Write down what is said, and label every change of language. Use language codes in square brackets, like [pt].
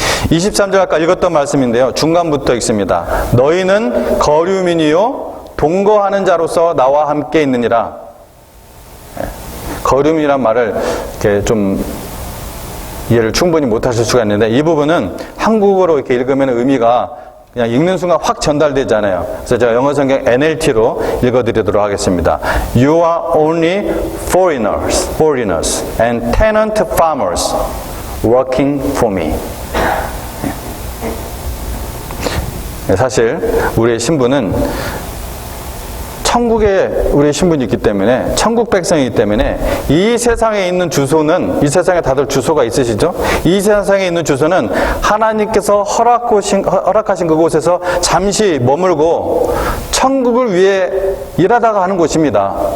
[ko] 23절 아까 읽었던 말씀인데요. 중간부터 읽습니다. 너희는 거류민이요 동거하는 자로서 나와 함께 있느니라. 거류민이란 말을 이렇게 좀 이해를 충분히 못하실 수가 있는데 이 부분은 한국어로 이렇게 읽으면 의미가 그냥 읽는 순간 확 전달되잖아요. 그래서 제가 영어 성경 NLT로 읽어드리도록 하겠습니다. [en] You are only foreigners and tenant farmers working for me. [ko] 사실 우리의 신분은 천국에 우리의 신분이 있기 때문에 천국 백성이기 때문에 이 세상에 있는 주소는 이 세상에 다들 주소가 있으시죠? 이 세상에 있는 주소는 하나님께서 허락하신 그곳에서 잠시 머물고 천국을 위해 일하다가 하는 곳입니다.